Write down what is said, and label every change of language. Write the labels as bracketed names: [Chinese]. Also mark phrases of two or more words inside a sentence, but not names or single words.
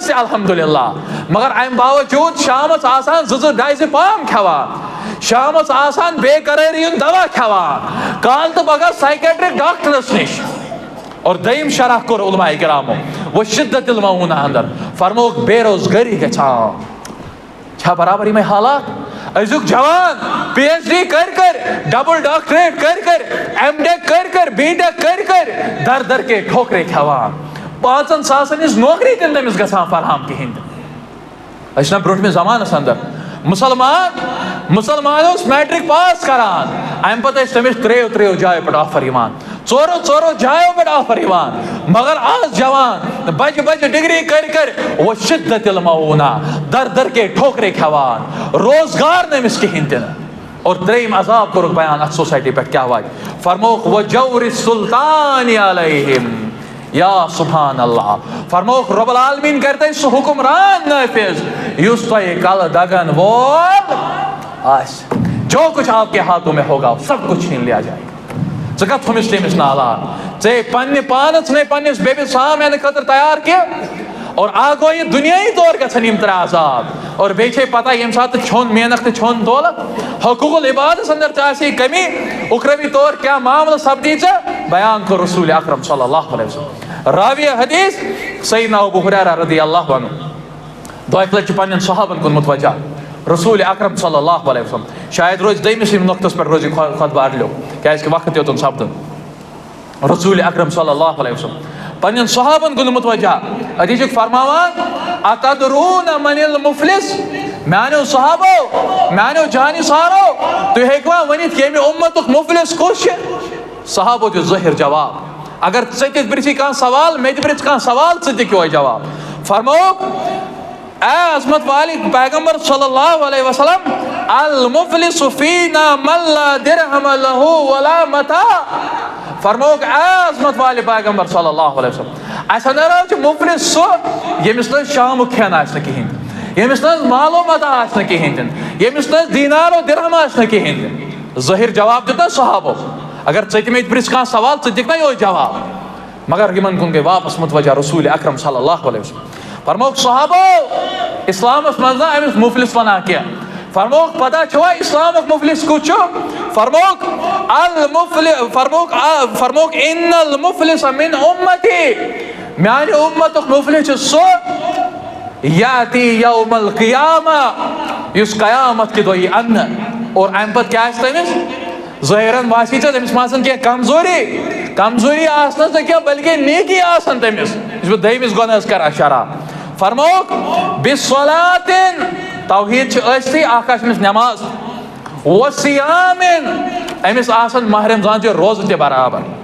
[Kashmiri] تہِ الحمدللہ مگر امہِ باوجوٗد شامس آسان زٕ ڈایزِ پام کھٮ۪وان شامس آسان بے قرٲری ہُنٛد دوا کھٮ۪وان کال تہٕ پگہہ سائکیٹرک ڈاکٹرس نش اور دوٚیِم شرح کوٚر علماء کرامو [Arabic] وہ شدت المعونہ [Kashmiri] اندر فرموک بے روزگٲری گژھان چھا برابر یِمے حالات أزیُک جوان پی ایچ ڈی کر ڈبل ڈاکٹریٹ کر ایم ڈیک کر بی ڈیک کر [Urdu] در در کے ٹھوکرے [Kashmiri] کھٮ۪وان 5 ساسن ہٕنٛز نوکری تہِ نہٕ تٔمِس گژھان فراہم کِہیٖنۍ تہِ أسۍ چھِنہ برونٛٹھمِس زمانس اندر مسلمان اوس میٹرک پاس کران امہِ پتہٕ ٲسۍ تٔمِس 3 جایو پٮ۪ٹھ آفر یِوان 4 جایو پٮ۪ٹھ آفر یِوان مگر آز جوان بجہِ ڈگری کر [Arabic] وہ شدت المعونہ [Urdu] در در کے ٹھوکرے [Kashmiri] کھٮ۪وان روزگار نہٕ أمِس کِہیٖنۍ تہِ نہٕ اور ترٛیٚیِم عذاب کوٚرُکھ بیان اتھ سوسایٹی پٮ۪ٹھ کیٛاہ واتہِ فرموکھ [Arabic] وہ جور السلطان علیہم [Kashmiri] یا [Arabic] سبحان اللہ [Kashmiri] فرموکھ [Arabic] رب العالمین [Kashmiri] کر تۄہہِ سُہ حکمران نافذ یُس تۄہہِ کلہٕ دگن وول آسہِ [Urdu] جو کچھ آپ کے ہاتھوں میں ہوگا سب کچھ چھین لیا جائے گا [Kashmiri] ژٕ کتھ تھوٚمِس تٔمِس نالان ژےٚ پننہِ پانہٕ ژھٕنَے پننِس بیٚبِس سام ہٮ۪نہٕ خٲطرٕ تیار کینٛہہ اور اکھ گوٚو یہِ دُنیٲیی طور گژھن یِم 3 عذاب اور بیٚیہِ چھے پتہ ییٚمہِ ساتہٕ تہٕ چھوٚن محنت تہٕ چھوٚن دولت حقوق العبادس اندر ژےٚ آسی کمی اُخروی طور کیٛاہ معاملہٕ سپدی ژےٚ بیان کوٚر رسول اکرم [Arabic] صلی اللہ علیہ وسلم [Kashmiri] راویہ حدیث سیدنا ابو ہریرہ [Arabic] رضی اللہ عنہ [Kashmiri] دۄیہِ لٹہِ چھُ پننٮ۪ن صحابن کُن متوجہ رسول اکرم [Arabic] صلی اللہ علیہ وسلم [Kashmiri] شاید روزِ دوٚیمِس نۄقطس پٮ۪ٹھ روزِ خطبہ اڈلیو کیٛازِکہِ وقت یوتن سپدُن رسول اکرم [Arabic] صلی اللہ علیہ وسلم [Kashmiri] پننٮ۪ن صحابن کُن متوجہ اتی چھُکھ فرماوان [Arabic] اتدرون من المفلس [Kashmiri] میانیو صحابو میانیو جانِسارو تُہۍ ہیٚکوا ؤنِتھ ییٚمہِ اُمتُک مفلس کُس چھُ صحابو دیُت ظٲہِر جواب اگر ژےٚ تہِ پرژھی کانٛہہ سوال مےٚ تہِ پرژھ کانٛہہ سوال ژٕ دِ کیٚوے جواب فرمووُکھ اے عظمت والی پیغمبر [Arabic] صلی اللہ علیہ وسلم المفلس فینا من لا درہم لہ ولا متاع [Kashmiri] فرمووُکھ اے عظمت والی پیغمبر [Arabic] صلی اللہ علیہ وسلم [Kashmiri] اسہِ اندر حظ چھُ مفلس سُہ ییٚمِس نہٕ شامُک کھٮ۪ن آسہِ نہٕ کِہیٖنۍ تہِ ییٚمِس نہٕ حظ مالو متاع آسہِ نہٕ کِہیٖنۍ تہِ نہٕ ییٚمِس نہٕ حظ دیٖنارو درہم آسہِ نہٕ کِہیٖنۍ تہِ نہٕ ظٲہِر جواب دیُت نہ صحابو اگر ژےٚ تہِ مےٚ تہِ پرژھ کانٛہہ سوال ژٕ دِکھ نا یِہوے جواب مگر یِمن کُن گٔے واپس متوجہ رسول اکرم [Arabic] صلی اللہ علیہ وسلم [Kashmiri] فرموکھ صحابو اسلامس منٛز نہ أمِس مفلس ونان کینٛہہ فرموکھ پتہ چھوا اسلامُک مفلس کُس چھُ فرموکھ فرموکھ [Arabic] ان المفلس من امتی [Kashmiri] میانہِ اُمتُک مفلس چھُ سُہ [Arabic] یاتی یوم القیامہ [Kashmiri] یُس قیامت کہِ دۄہ یی اننہٕ اور امہِ پتہٕ کیٛاہ آسہِ تٔمِس ظٲہرن باسی ژےٚ تٔمِس ما آسن کینٛہہ کمزوری آسنس نہٕ کینٛہہ بلکہِ نیکی آسن تٔمِس یُس بہٕ دوٚیمِس گۄنہس کران شرح فرموکھ بِصلاطٍ توحیٖد چھِ ٲسۍتھٕے اکھ آسہِ أمِس نٮ۪ماز وصیامٍ أمِس آسن ماہ رمضان چہِ روزٕ تہِ برابر